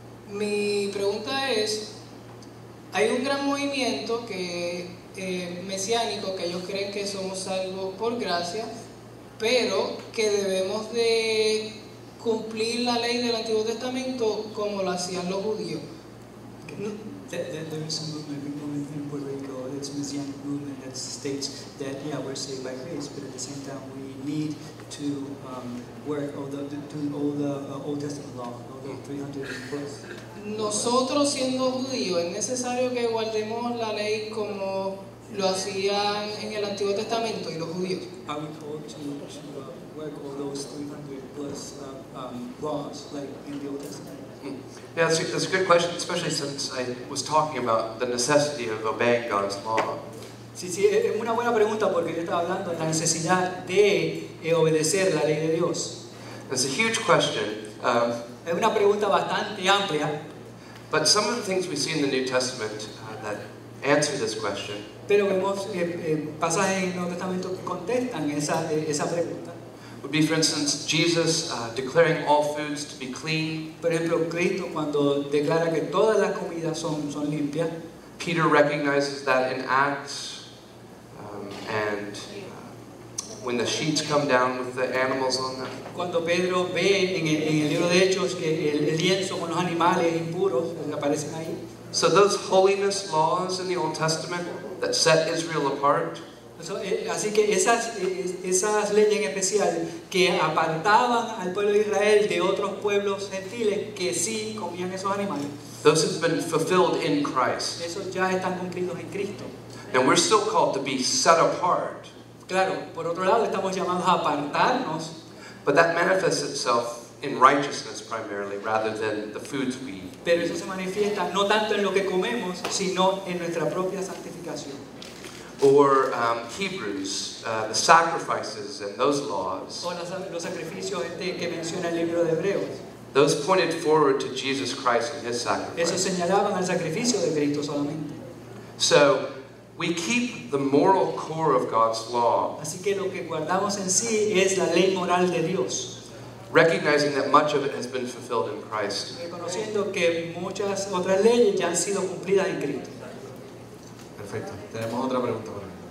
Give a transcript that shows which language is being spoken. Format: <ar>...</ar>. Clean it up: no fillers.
<es>Mi pregunta es, hay un gran movimiento mesiánico que ellos creen que somos salvos por gracia, pero que debemos de cumplir la ley del Antiguo Testamento como lo hacían los judíos.</es> <en>There is a movement in Puerto Rico, it's a Messianic movement that states that, yeah, we're saved by grace, but at the same time we need to work all the Old Testament law, all the 300 books.</en> <es>Nosotros siendo judíos, es necesario que guardemos la ley como lo hacían en el Antiguo Testamento y los judíos.</es> <en>Are we called to work all those 300 plus laws like in the Old Testament? Yeah, that's a good question, especially since I was talking about the necessity of obeying God's law.</en> <es>Sí, es una buena pregunta porque yo estaba hablando de la necesidad de obedecer la ley de Dios.</es> <en>It's a huge question.</en> <es>Es una pregunta bastante amplia.</es> <en>But some of the things we see in the New Testament that answer this question</en> <es>Pero vemos pasajes en el Nuevo Testamento que contestan esa pregunta.</es> <en>would be, for instance, Jesus declaring all foods to be clean.</en> <es>Por ejemplo, Cristo cuando declara que todas las comidas son limpias.</es> <en>Peter recognizes that in Acts, and when the sheets come down with the animals on them.</en> <es>Cuando Pedro ve en el libro de Hechos que el lienzo con los animales impuros que aparecen ahí.</es> <en>So those holiness laws in the Old Testament that set Israel apart,</en> <es>Así que esas leyes en especial que apartaban al pueblo de Israel de otros pueblos gentiles que sí comían esos animales,</es> <en>those have been fulfilled in Christ.</en> <es>esos ya están cumplidos en Cristo.</es> <en>And we're still called to be set apart.</en> <es>Claro, por otro lado estamos llamados a apartarnos,</es> <en>But that manifests itself in righteousness primarily, rather than the foods we eat.</en> <es>pero eso se manifiesta no tanto en lo que comemos, sino en nuestra propia santificación.</es> <en>Or Hebrews, the sacrifices and those laws,</en> <es>O los sacrificios que menciona el libro de Hebreos,</es> <en>those pointed forward to Jesus Christ and His</en> <es>esos</es> <en>sacrifice.</en> <es>señalaban al sacrificio de Cristo solamente.</es> <en>So we keep the moral core of God's law,</en> <es>Así que lo que guardamos en sí es la ley moral de Dios,</es> <en>recognizing that much of it has been fulfilled in Christ.</en> <es>reconociendo que muchas otras leyes ya han sido cumplidas en Cristo. Perfecto. Tenemos otra pregunta por ahí.</es>